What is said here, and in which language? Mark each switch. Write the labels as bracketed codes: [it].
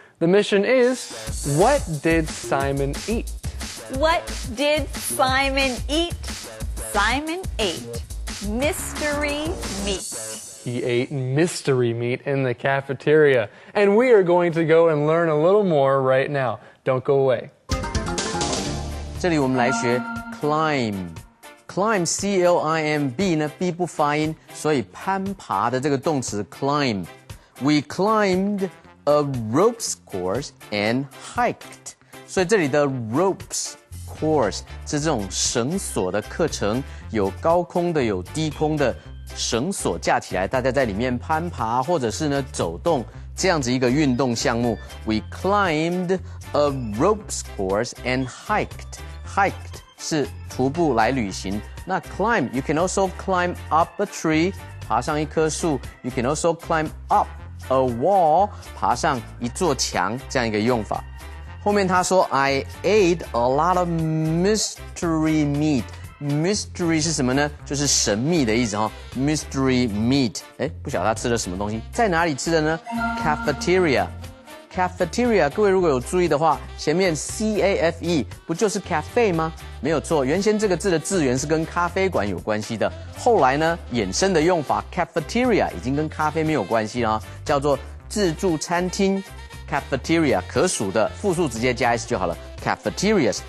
[en] The mission is, what did Simon eat? What did Simon eat? Simon ate mystery meat. He ate mystery meat in the cafeteria. And we are going to go and learn a little more right now. Don't go away. [zh] 这里我们来学 climb。climb C-L-I-M-B 呢 B 不发音，所以攀爬的这个动词 climb。 [en] We climbed a ropes course and hiked。 [zh] 所以这里的 ropes course 是这种绳索的课程，有高空的，有低空的，绳索架起来，大家在里面攀爬或者是呢走动，这样子一个运动项目。 [en] We climbed a ropes course and hiked。 [zh] hiked 是徒步来旅行。 [en] 那 climb you can also climb up a tree， [zh] 爬上一棵树。 [en] You can also climb up a wall， [zh] 爬上一座墙，这样一个用法。后面他说 [en] I ate a lot of mystery meat。Mystery [zh] 是什么呢？就是神秘的意思哈。 Mystery meat， 不晓得他吃了什么东西，在哪里吃的呢？ Cafeteria。 cafeteria， 各位如果有注意的话，前面 cafe 不就是 cafe 吗？没有错，原先这个字的字源是跟咖啡馆有关系的，后来呢衍生的用法 cafeteria 已经跟咖啡没有关系了，叫做自助餐厅 cafeteria， 可数的复数直接加 s 就好了 cafeterias。